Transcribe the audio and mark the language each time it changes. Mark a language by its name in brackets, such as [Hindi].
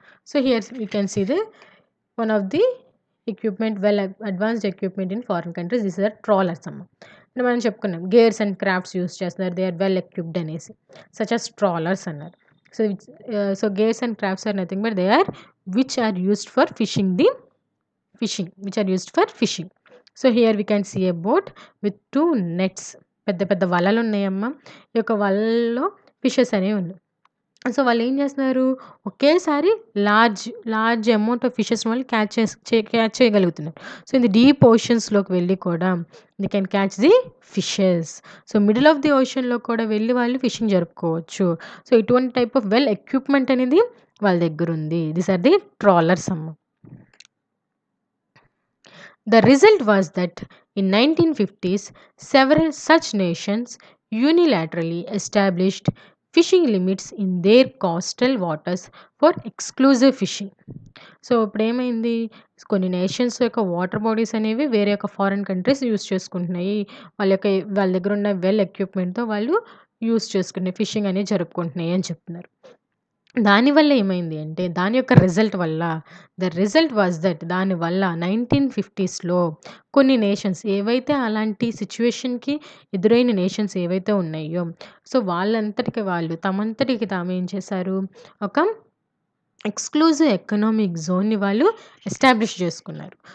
[English] So here you can see one of the equipment, well advanced equipment in foreign countries. This are trawlers అమ్మ. [Telugu] అంటే మనం చెప్పుకున్నాం [English] Gears and crafts use చేస్తున్నారు, they are well equipped అనేసి, such as trawlers అన్నారు. So gears and crafts are nothing but they are which are used for which are used for fishing. So here we can see a boat with 2 nets. [Telugu] పెద్ద పెద్ద వలలు ఉన్నాయమ్మా. ఈ యొక్క వలల్లో fishes అనేవి ఉన్నాయి. సో వాళ్ళు ఏం చేస్తున్నారు, ఒకేసారి [English] large amount of fishes [Telugu] వాళ్ళు క్యాచ్ చేయగలుగుతున్నారు. [English] so ఇది deep ఓషన్స్లోకి [Telugu] వెళ్ళి కూడా [English] They can catch the fishes. [Telugu] So middle of the ఓషన్లో కూడా వెళ్ళి వాళ్ళు ఫిషింగ్ జరుపుకోవచ్చు. సో ఇటువంటి [English] type of well equipment [Telugu] అనేది వాళ్ళ దగ్గర ఉంది. [English] These are the trawlers అమ్మ. The result was that in 1950s, several such nations unilaterally established fishing limits in their coastal waters for exclusive fishing. [Telugu] So ఇప్పుడేమైంది, కొన్ని nations యొక్క water bodies అనేవి వేరే యొక్క ఫారిన్ కంట్రీస్ యూజ్ చేసుకుంటున్నాయి. వాళ్ళ దగ్గర ఉన్న వెల్ ఎక్విప్మెంట్‌తో వాళ్ళు యూజ్ చేసుకునే ఫిషింగ్ అనేది జరుపుకుంటున్నాయి అని చెప్తున్నారు. దానివల్ల ఏమైంది అంటే దాని యొక్క రిజల్ట్ వల్ల [English] the result was that [Telugu] దానివల్ల 1950స్‌లో కొన్ని నేషన్స్ ఏవైతే అలాంటి సిట్యుయేషన్‌కి ఎదురైన నేషన్స్ ఏవైతే ఉన్నాయో, సో వాళ్ళంతటికి వాళ్ళు తమంతటికి తాము ఏం చేశారు, ఒక ఎక్స్క్లూజివ్ ఎకనామిక్ జోన్‌ని వాళ్ళు ఎస్టాబ్లిష్ చేసుకున్నారు.